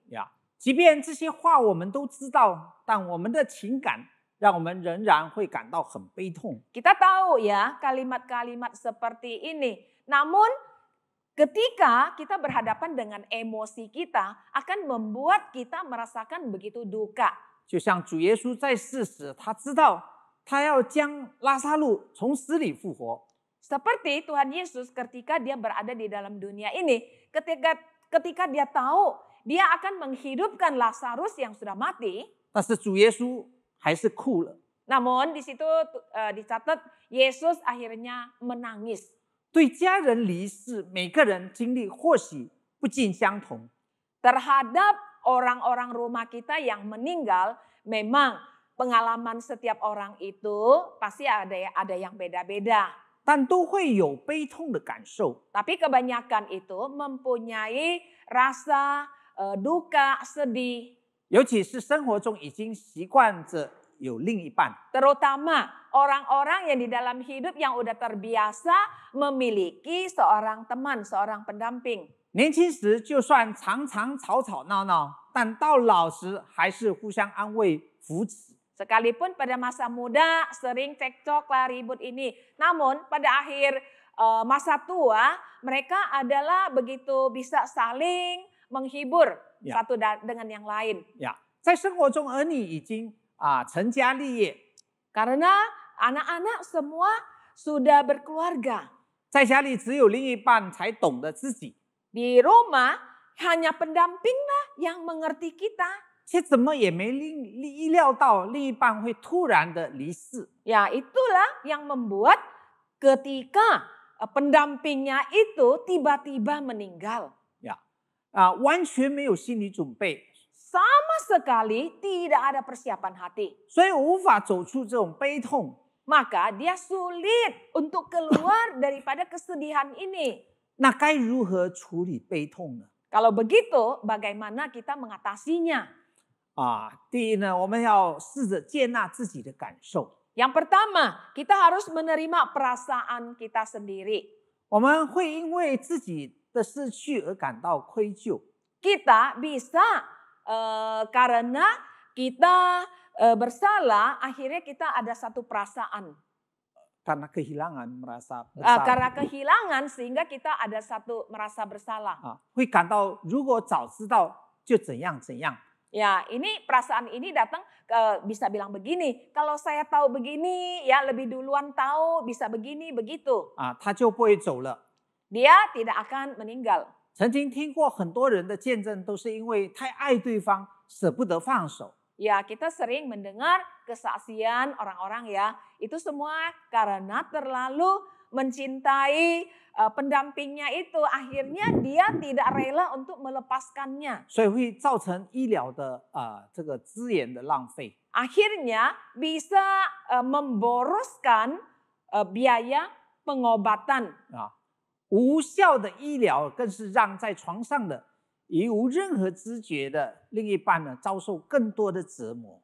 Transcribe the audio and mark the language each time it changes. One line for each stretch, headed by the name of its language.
Chinese: 呀，即便这些话我们都知道，但我们的情感让我们仍然会感到很悲痛。
Indonesian: Kita tahu ya kalimat-kalimat seperti ini. Namun ketika kita berhadapan dengan emosi kita akan membuat kita merasakan begitu duka.
Chinese: 就像主耶稣在世时，他知道他要将拉撒路从死里复活。
Indonesian: Seperti Tuhan Yesus ketika dia berada di dalam dunia ini, ketika dia tahu dia akan menghidupkan Lazarus yang sudah mati.
Chinese: 但是主耶稣还是哭了。
Indonesian: Namun di situ dicatat Yesus akhirnya menangis.
Chinese: 对家人离世，每个人经历或许不尽相同。
Indonesian: Terhadap orang-orang rumah kita yang meninggal, memang pengalaman setiap orang itu pasti ada yang beda-beda.
Chinese: 但都会有悲痛的感受。
Indonesian: Tapi kebanyakan itu mempunyai rasa duka, sedih.
Chinese: 尤其是生活中已经习惯着有另一半。
Indonesian: Terutama orang-orang yang di dalam hidup yang udah terbiasa memiliki seorang teman, seorang pendamping.
Chinese: 年轻时就算常常吵吵闹闹，但到老时还是互相安慰扶持。
Indonesian: Sekalipun pada masa muda sering cekcok lah ribut ini. Namun pada akhir masa tua, mereka adalah begitu bisa saling menghibur Ya. satu dengan yang lain.
Chinese: 呀，在生活中，儿女已经成家立业，
Indonesian: Karena anak-anak semua sudah berkeluarga.
Chinese: 在家里只有另一半才懂得自己，
Indonesian: Di rumah hanya pendampinglah yang mengerti kita.
Chinese: 却怎么也没意料到另一半会突然的离世。
Indonesian: Ya, itulah yang membuat ketika pendampingnya itu tiba-tiba meninggal.
Chinese: 完全没有心理准备，
Indonesian: Sama sekali tidak ada persiapan hati.
Chinese: 所以无法走出这种悲痛。
Indonesian: Maka dia sulit untuk keluar daripada kesedihan ini.
Chinese: 那该如何处理悲痛呢？
Indonesian: Kalau begitu, bagaimana kita mengatasinya?
Chinese: 第一呢，我们要试着接纳自己的感受。
Indonesian: Yang pertama, kita harus menerima perasaan kita sendiri.
Chinese: 我们会因为自己的失去而感到愧疚，
Indonesian: Kita bisa karena kita bersalah, akhirnya kita ada satu perasaan. karena kehilangan merasa Karena kehilangan sehingga kita ada satu merasa bersalah.
Chinese: 会感到如果早知道就怎样怎样。
Indonesian: Ya, ini perasaan ini datang bisa bilang begini, kalau saya tahu begini, ya lebih duluan tahu bisa begini begitu.
Chinese: 他就不会走了。
Indonesian: Dia tidak akan meninggal.
Chinese: 曾经听过很多人的见证，都是因为太爱对方，舍不得放手。
Indonesian: Ya, kita sering mendengar kesaksian orang-orang ya, itu semua karena terlalu mencintai pendampingnya itu, akhirnya dia tidak rela untuk melepaskannya.
Chinese: 所以会造成医疗的这个资源的浪费。
Indonesian: Akhirnya bisa memboroskan biaya pengobatan.
Chinese: 无效的医疗更是让在床上的已无任何知觉的另一半呢，遭受更多的折磨。